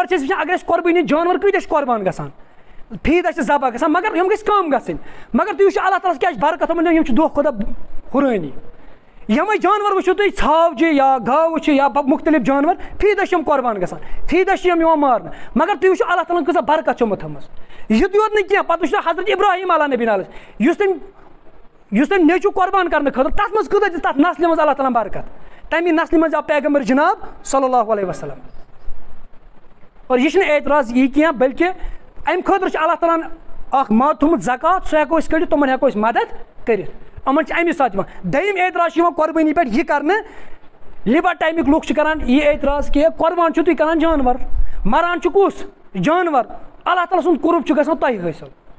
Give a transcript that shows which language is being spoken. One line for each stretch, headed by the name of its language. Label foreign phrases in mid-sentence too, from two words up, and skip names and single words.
Kashmiri: چھِ أسۍ وٕچھان اگر أسۍ قۄربٲنی جانور کۭتیاہ چھِ قۄربان گژھان فی دۄہ چھِ ذبح گژھان مگر یِم گژھِ کم گژھٕنۍ مگر تُہۍ وٕچھِو اللہ تعالیٰ کیٛاہ چھِ برکت یِمن یِم چھِ دۄہ کھۄتہٕ دۄہ ہُرٲنی یِمے جانور وٕچھِو تُہۍ ژھاو چھِ یا گاوٕ چھِ یا مختلف جانور فی دۄہ چھِ یِم قۄربان گژھان فی دۄہ چھِ یِم یِوان مارنہٕ مگر تُہۍ وٕچھِو اللہ تعالیٰ ہن کۭژاہ برکت چھِ یِمو تھٲومٕژ یُتُے یوت نہٕ کینٛہہ پتہٕ وٕچھِو حضرت ابراہیم
Arabic: علیٰ نبینا علیہ
Kashmiri: یُس تٔمۍ نیٚچوٗ قۄربان کرنہٕ خٲطرٕ تتھ منٛز کۭژاہ دِژ تتھ نسلہِ منٛز اللہ تعالیٰ ہن برکت تمہِ نسلہِ منٛز آو پیغمبر جناب
Arabic: صلی اللہ علیہ وسلم
Kashmiri: اور یہ چھُنہٕ اعتراض یی کینٛہہ بلکہ امہِ خٲطرٕ چھُ اللہ تعالیٰ ہن اکھ مد تھوٚمُت زکات سُہ ہٮ۪کو أسۍ کٔڑِتھ تِمن ہٮ۪کو أسۍ مدد کٔرِتھ یِمن چھِ امی ساتہٕ یِوان دوٚیِم اعتراض چھُ یِوان قۄربٲنی پٮ۪ٹھ یہِ کرنہٕ لِبر ٹایمٕکۍ لُکھ چھِ کران یہِ اعتراض کہِ قۄربان چھُو تُہۍ کران جانور مران چھُ کُس جانور اللہ تعالیٰ سُنٛد قُرب چھُ گژھان تۄہہِ حٲصِل